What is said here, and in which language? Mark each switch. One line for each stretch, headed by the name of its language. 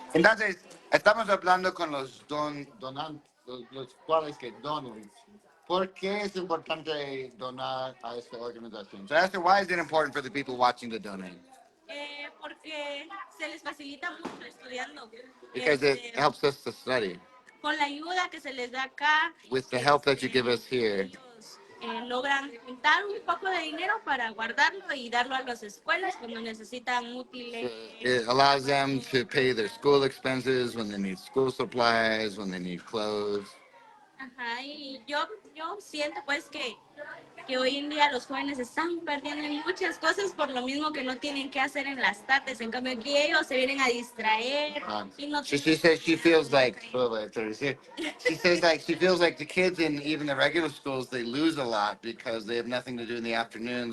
Spanish: Entonces, estamos hablando con los donantes, los cuales que donan. ¿Por qué es importante donar a esta organización?
English: So Esther, why is it important for the people watching to donate?
Spanish: Porque se les facilita mucho estudiando.
English: Because it helps us to study.
Spanish: Con la ayuda que se les da acá,
English: With the help that you give us here,
Spanish: ellos logran juntar un poco de dinero para guardarlo y darlo a las escuelas cuando necesitan útiles.
English: it allows them to pay their school expenses when they need school supplies, when they need clothes.
Spanish: Ajá, y yo siento pues que hoy en día los jóvenes están perdiendo en muchas cosas por lo mismo que no tienen que hacer en las tardes. En cambio aquí ellos se vienen a distraer y no
English: She says she feels like she says like she feels like the kids in even the regular schools they lose a lot because they have nothing to do in the afternoons